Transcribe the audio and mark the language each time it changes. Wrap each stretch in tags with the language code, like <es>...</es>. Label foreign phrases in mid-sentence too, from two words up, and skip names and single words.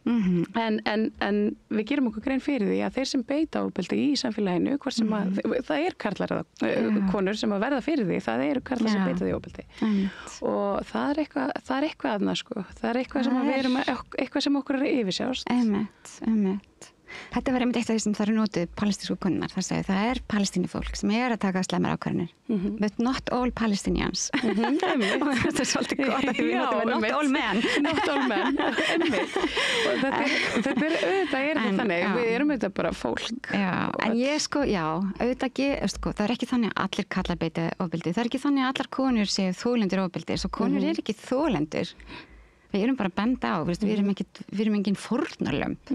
<is>En við gerum okkur grein fyrir því að þeir sem beita ofbeldi í samfélaginu, hvort sem að það er karlar eða konur sem að verða fyrir því, það eru karlar sem beita því ofbeldi. Og það er eitthvað aðna, sko. Það er eitthvað sem við erum, eitthvað sem okkur er að yfirsjást. Einmitt. Þetta var einmitt eitt af því sem það eru notuð palestínsku konurnar. Það er palestínufólk sem er að taka slæmar ákvarðanir.</is> <en>But not all Palestinians.</en> <is>Og þetta er svolítið gott að við notum</is> <en>not all men. Not all men,</en> <is>einmitt. Og þetta er auðvitað þannig. Við erum auðvitað bara fólk. Já, en auðvitað ekki, það er ekki þannig að allir kallar beita ofbeldi. Það er ekki þannig að allar konur séu þolendur ofbeldi. Svo konur er ekki þolendur. Við erum bara að benda á, við erum engin fórnarlömb.</is>